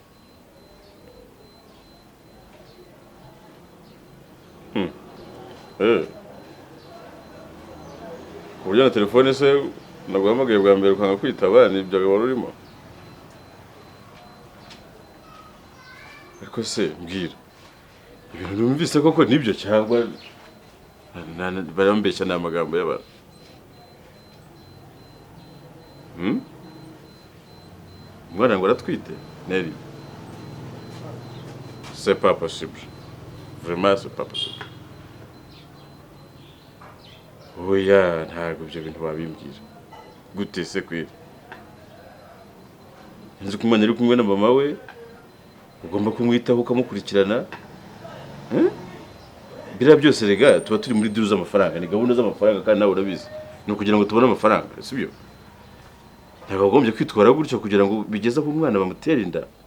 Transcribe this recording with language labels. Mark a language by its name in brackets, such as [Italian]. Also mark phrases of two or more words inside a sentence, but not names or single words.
[Kinyarwanda] kuburyo na telefone se naguhamagaye bwa mbere ukanga kwitaba nibyo wari urimo ariko se mbwira ibintu numvise koko nibyo cyangwa barambeshya ni amagambo y'abantu umwana ngo aratwite Neri [French] c'est pas possible vraiment c'est pas possible [Kinyarwanda] oya ntabwo ibyo bintu wabimbwira gute se kwira nzi ko umwana ari kumwe na mama we ugomba kumwitaho ukamukurikirana biriya byose rega tuba turi muri duru z'amafaranga ni gahunda z'amafaranga kandi nawe urabizi ni ukugira ngo tubone amafaranga sibyo ntabwo wagombye kwitwara gutyo kugira ngo bigeze aho umwana bamutera inda